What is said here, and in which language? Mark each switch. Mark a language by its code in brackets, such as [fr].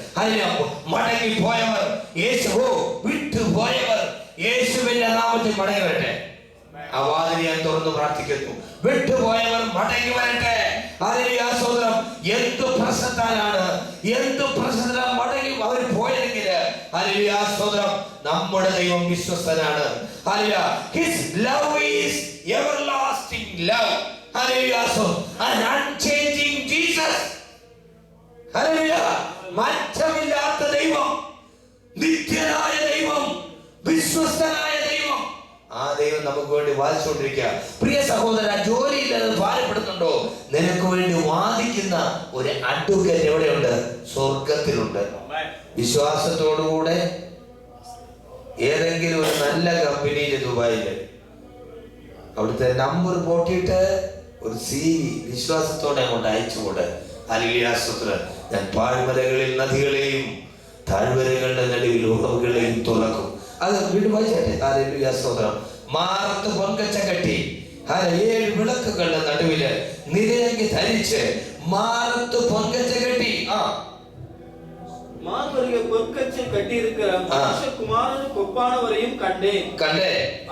[ml] അതിന് മടങ്ങി പോയവർ, യേശുവോ വിട്ടുപോയവർ യേശുവിന്റെ നാമത്തിൽ മടങ്ങി വരട്ടെ. ആ വാതിൽ ഞാൻ തുറന്ന് പ്രാർത്ഥിക്കുന്നു. വിട്ടുപോയവർ മടങ്ങി വരട്ടെ. ഹല്ലേലൂയ, സ്തോത്രം. എന്ത് പ്രശ്നത്താലാണ്, എന്ത് പ്രശ്നത്താൽ മടങ്ങി അവർ പോയെങ്കിൽ, ഹല്ലേലൂയ, സ്തോത്രം, നമ്മുടെ ദൈവം വിശ്വസ്തനാണ്. Hallelujah. [en] His love is everlasting love. Hallelujah, an unchanging Jesus. [ml] Hallelujah. മാറ്റമില്ലാത്ത ദൈവം, നിത്യനായ ദൈവം, വിശ്വസ്തനായ ദൈവം. ആ ദൈവം നമുക്ക് വേണ്ടി വാദിച്ചുകൊണ്ടിരിക്കുക. പ്രിയ സഹോദര, ജോലിയില്ലാതെ ഭാരപ്പെടുന്നുണ്ടോ? നിനക്ക് വേണ്ടി വാദിക്കുന്ന ഒരു അഡ്വക്കേറ്റ് എവിടെയുണ്ട്? സ്വർഗത്തിലുണ്ട്. വിശ്വാസത്തോടുകൂടെ ഏതെങ്കിലും ഒരു നല്ല കമ്പനിയിൽ, ദുബായില്, അവിടുത്തെ നമ്പർ പോട്ടിയിട്ട് ഒരു CV വിശ്വാസത്തോടെ അങ്ങോട്ട് അയച്ചുകൂടെ. ഹല്ലേലൂയ, സ്തോത്രം. ഞാൻ പാഴ്മലകളിൽ നദികളെയും താഴ്വരകളുടെ നടുവിൽ ഉറവുകളെയും തുറക്കും. അത് വീണ്ടും വായിച്ചേ. ഹല്ലേലൂയ, സ്തോത്രം. മാറത്ത് പൊൻകച്ച കെട്ടി, 7 വിളക്കുകളുടെ നടുവില് നിലയങ്കി ധരിച്ച് മാറത്ത് പൊൻകച്ച കെട്ടി. [ta] மார்பருகே பொற்கச்சை கட்டியிருக்கிற மனுஷகுமாரனுக்கு ஒப்பானவரையும் கண்டேன்.